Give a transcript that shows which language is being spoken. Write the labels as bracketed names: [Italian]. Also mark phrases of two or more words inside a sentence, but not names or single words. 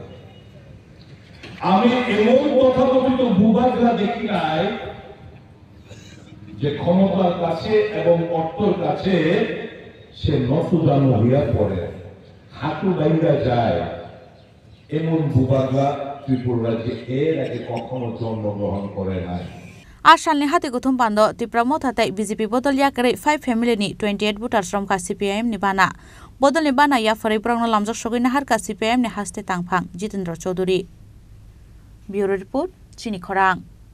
[Bangla] আমি এমন তথাকথিত বুবাকরা দেখি নাই যে ক্ষমতার কাছে এবং অর্থের কাছে সে নতজানু হইয়া পড়ে, হাঁটু বাইরা যায়। এমন বুবাকরা ত্রিপুরা রাজ্যে এর আগে কখনো জন্মগ্রহণ করে নাই। [Kok Borok] Asalni hati guthum pando Tripura mothatai BJP bodol yakrai 5 family ni 28 voters romka CPIM ni bana bodol ni bana ya farai prangno lamjak sogoi nahar ka CPIM ni haste tangphang Jitendra Chaudhary. [English] Bureau report [Kok Borok] Chini Khorang.